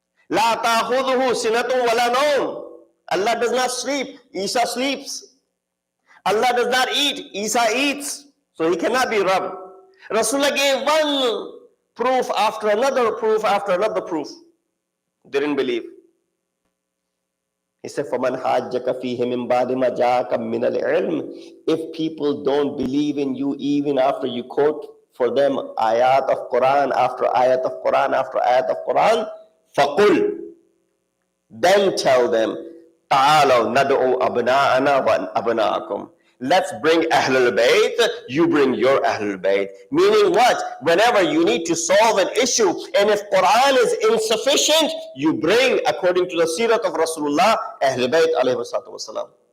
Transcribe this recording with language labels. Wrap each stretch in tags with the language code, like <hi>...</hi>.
<ar>La ta'khudhuhu sinatun wala nawm.</ar> <en>Allah does not sleep. Isa sleeps. Allah does not eat. Isa eats. So he cannot be Rabb. Rasulullah gave one proof after another proof after another proof. Didn't believe. He said,</en> <ar>فَمَنْ حَاجَّكَ فِيهِ مِنْ بَعْدِ مَا جَاءَكَ مِنَ الْعِلْمِ.</ar> <en>If people don't believe in you even after you quote for them ayat of Quran after ayat of Quran after ayat of Quran, فَقُلْ. Then tell them,</en> <ar>تَعَالَوْ نَدْعُوا أَبْنَاءَنَا وَأَبْنَاءَكُمْ.</ar> <en>Let's bring Ahlul Bayt, you bring your Ahlul Bayt. Meaning what? Whenever you need to solve an issue, and if Quran is insufficient, you bring, according to the seerat of Rasulullah, Ahlul Bayt alayhi salatu wasalam.</en>